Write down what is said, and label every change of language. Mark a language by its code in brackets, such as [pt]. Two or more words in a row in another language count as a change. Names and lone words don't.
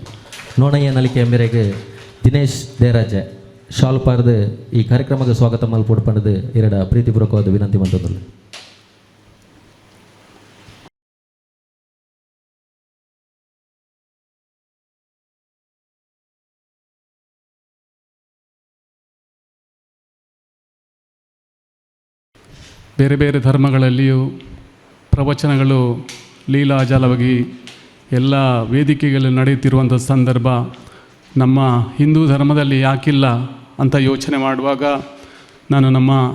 [tcy] ನೋಣಯ್ಯ ನಲಿಕೆ ಮೇರೆಗೆ ದಿನೇಶ್ ದೇರಾಜ ಶಾಲು ಪಾರ್ದು ಈ ಕಾರ್ಯಕ್ರಮಕ್ಕೆ ಸ್ವಾಗತ ಮಲ್ಪಡು ಪಂಡದು ಎರಡ ಪ್ರೀತಿಪೂರ್ವಕವಾದ ವಿನಂತಿ ಮಂತೊಂದುಲ್ಲೆ. [kn] ಬೇರೆ ಬೇರೆ ಧರ್ಮಗಳಲ್ಲಿಯೂ ಪ್ರವಚನಗಳು ಲೀಲಾಜಾಲವಾಗಿ ಎಲ್ಲ ವೇದಿಕೆಗಳು ನಡೆಯುತ್ತಿರುವಂಥ ಸಂದರ್ಭ ನಮ್ಮ ಹಿಂದೂ ಧರ್ಮದಲ್ಲಿ ಯಾಕಿಲ್ಲ ಅಂತ ಯೋಚನೆ ಮಾಡುವಾಗ ನಾನು ನಮ್ಮ